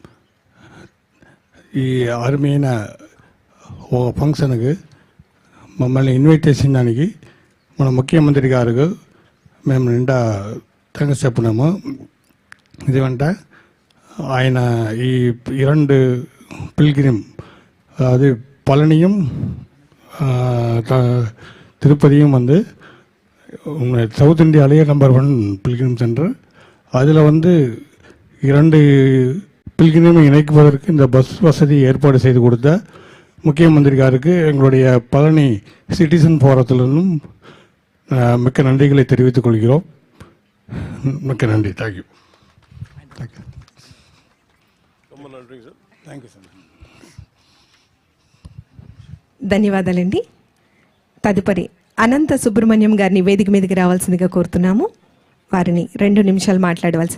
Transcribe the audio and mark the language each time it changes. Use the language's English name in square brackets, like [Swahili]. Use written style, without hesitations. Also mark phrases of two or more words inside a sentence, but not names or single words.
[Telugu] ఈ అరుమైన ఒక ఫంక్షన్కి మమ్మల్ని ఇన్వైట్ చేసిన దానికి మన ముఖ్యమంత్రి గారు మేము నిండా థ్యాంక్స్ చెప్పినాము. ఇదేమంటే ఆయన ఈ 2 పిల్గ్రిమ్ [Tamil] அது பழனியும் திருப்பதியும் வந்து சவுத் இந்தியாவிலேயே [English] number 1 pilgrim center. [Tamil] அதில் வந்து 2 பில்கிரிமை இணைக்குவதற்கு இந்த பஸ் வசதி ஏற்பாடு செய்து கொடுத்த முக்கியமந்திரிகாருக்கு எங்களுடைய பழனி சிட்டிசன் ஃபோரத்திலிருந்தும் மிக்க நன்றிகளை தெரிவித்துக் கொள்கிறோம். மிக்க நன்றி. தேங்க்யூ. ரொம்ப நன்றி சார். [English] thank you sir. [Telugu] ధన్యవాదాలండి. తదుపరి అనంత సుబ్రహ్మణ్యం గారిని వేదిక మీదకి రావాల్సిందిగా కోరుతున్నాము. వారిని 2 నిమిషాలు మాట్లాడవలసింది.